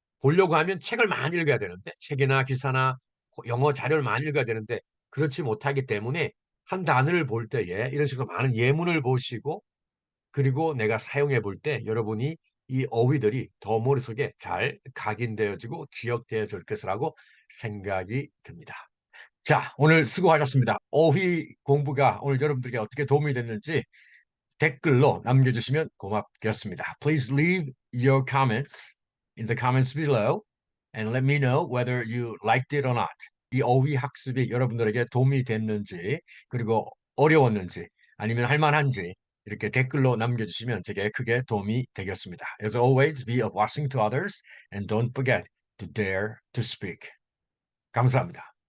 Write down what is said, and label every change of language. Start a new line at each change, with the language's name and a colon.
Korean: 보려고 하면 책을 많이 읽어야 되는데 책이나 기사나 영어 자료를 많이 읽어야 되는데 그렇지 못하기 때문에 한 단어를 볼 때에 이런 식으로 많은 예문을 보시고 그리고 내가 사용해 볼 때 여러분이 이 어휘들이 더 머릿속에 잘 각인되어지고 기억되어질 것이라고 생각이 듭니다. 자, 오늘 수고하셨습니다. 어휘 공부가 오늘 여러분들에게 어떻게 도움이 됐는지 댓글로 남겨주시면 고맙겠습니다.
English: Please leave your comments in the comments below and let me know whether you liked it or not.
Korean: 이 어휘 학습이 여러분들에게 도움이 됐는지 그리고 어려웠는지 아니면 할만한지 이렇게 댓글로 남겨주시면 제게 크게 도움이 되겠습니다.
English: As always, be a blessing to others and don't forget to dare to speak.
Korean: 감사합니다.